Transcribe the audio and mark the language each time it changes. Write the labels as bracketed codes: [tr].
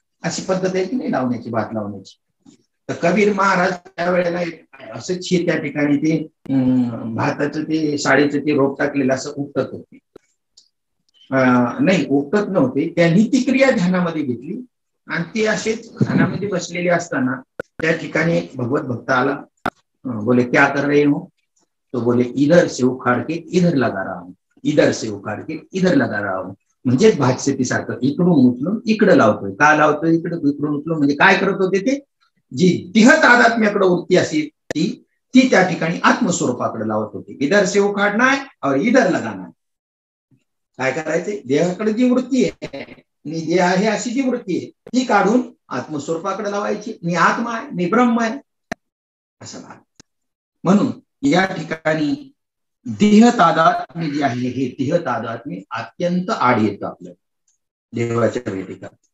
[mr] अशी पद्धत आहे की नाही लावण्याची, भात लावण्याची. तर कबीर महाराज त्यावेळेला असंच त्या ठिकाणी ते भाताचं ते साडीचं ते रोप टाकलेलं असं उपटत होते. नाही उपटत नव्हते, त्यांनी ती क्रिया ध्यानामध्ये घेतली. आणि ते असेच ध्यानामध्ये बसलेले असताना त्या ठिकाणी एक भगवत भक्त आला. [hi] बोले क्या कर रहे हो, तो बोले इधर से उखाड़ के इधर लगा रहा हूं, इधर से उखाड़ के इधर लगा रहा हूं. [mr] म्हणजे भातशेती सारखं इकडून उचलून इकडे लावतोय. का लावतोय इकडून उचलून, म्हणजे काय करत होते ते, जी देह तादात्म्याकडे वृत्ती असेल ती त्या ठिकाणी आत्मस्वरूपाकडे लावत होती. [hi] इधर से उखाडना है और इधर लगाना है. [mr] काय करायचे, देहाकडे जी वृत्ती आहे, मी देह आहे अशी जी वृत्ती आहे ती काढून आत्मस्वरूपाकडे लावायची. मी आत्मा आहे, मी ब्रह्म आहे, असा भाग. म्हणून या ठिकाणी देह तादात्म्य जे आहे, हे देह तादात्म्य अत्यंत आड येतं आपल्या देवाच्या भेटीला.